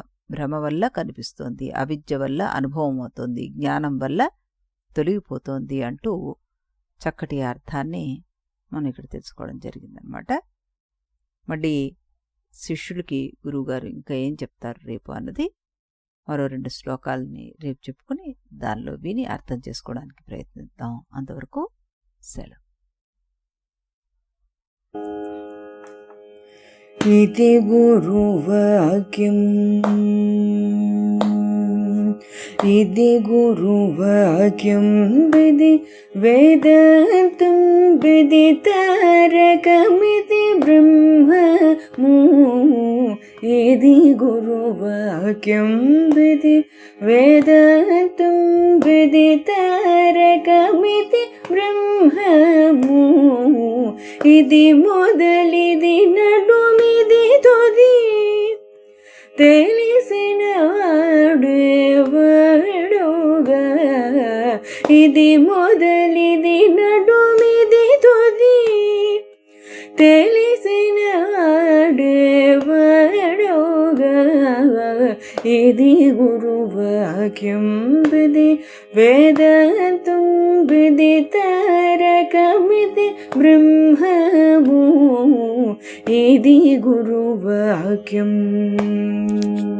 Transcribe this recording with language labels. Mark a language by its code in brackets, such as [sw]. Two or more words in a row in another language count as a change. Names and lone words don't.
[te] భ్రమ వల్ల కనిపిస్తోంది, అవిద్య వల్ల అనుభవం అవుతోంది, జ్ఞానం వల్ల తొలగిపోతోంది అంటూ చక్కటి అర్థాన్ని మనం ఇక్కడ తెలుసుకోవడం జరిగిందనమాట. మళ్ళీ శిష్యులకి గురువుగారు ఇంకా ఏం చెప్తారు రేపు అన్నది మరో 2 శ్లోకాలని రేపు చెప్పుకుని దానిలో విని అర్థం చేసుకోవడానికి ప్రయత్నిద్దాం. అంతవరకు సెలవు. ఇది గురువాక్యం ఇది గురువాక్యం విధి వేదాంతం విదితారకమితి బ్రహ్మము ఇది గురువాక్యం విధి వేదాంతం విదితారకమితి బ్రహ్మము ఇది మొదలిది నడుమిది తుది తెలిసిన వాడేవాడుగా ఇది మొదలిది నడుమిది తుది తెలిసిన వాడేవాడుగా ఇది గురువాక్యం విధి వేదాంతం విదితారకమితి బ్రహ్మము ఇది గురువాక్యం.